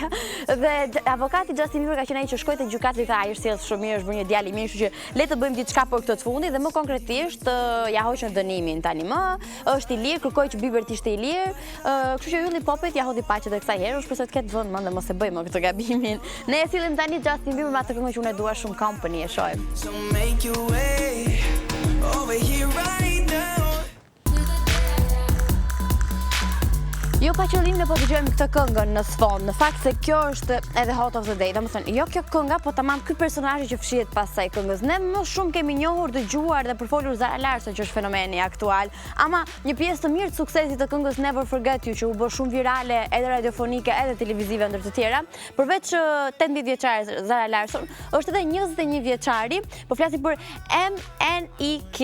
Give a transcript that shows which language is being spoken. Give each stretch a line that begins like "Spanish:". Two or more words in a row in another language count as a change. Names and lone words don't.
Albanian: Dhe avokati Justin Bieber ka qenë ai që shkoi te gjykata I tha ai është sjellës shumë mirë, është bërë një djalë I mirë, kështu që le të bëjmë diçka për këtë të fundit dhe më konkretisht ja hoqën dënimin tani më, është I lirë, kërkoi që Bieber të ishte I lirë, kështu që ylli popet ja hodhi paqet edhe kësaj herë, shpresoj të ketë vënë mend dhe mos e bëjmë këtë gabimin. Ne e sillim tani Justin Bieber me atë këngë që unë e dua shumë, Company, e shohim.
English: So make your way over here right now.
Albanian: Jo pa qëllim ne po dëgjojmë këtë këngën në sfond. Në fakt se kjo është edhe
English: hot of the day.
Albanian: Domethënë, jo kjo kënga, po tamam ky personazh që fshihet pas kësaj këngës. Ne më shumë kemi njohur, dëgjuar dhe përfolur Zara Larsson që është fenomeni aktual, ama një pjesë të mirë të suksesit të këngës Never Forget You që u bë shumë virale edhe radiofonike edhe televizive ndër të tjera. Përveç 18 vjeçare Zara Larsson, është edhe 21 vjeçari, po flasim për MNEK.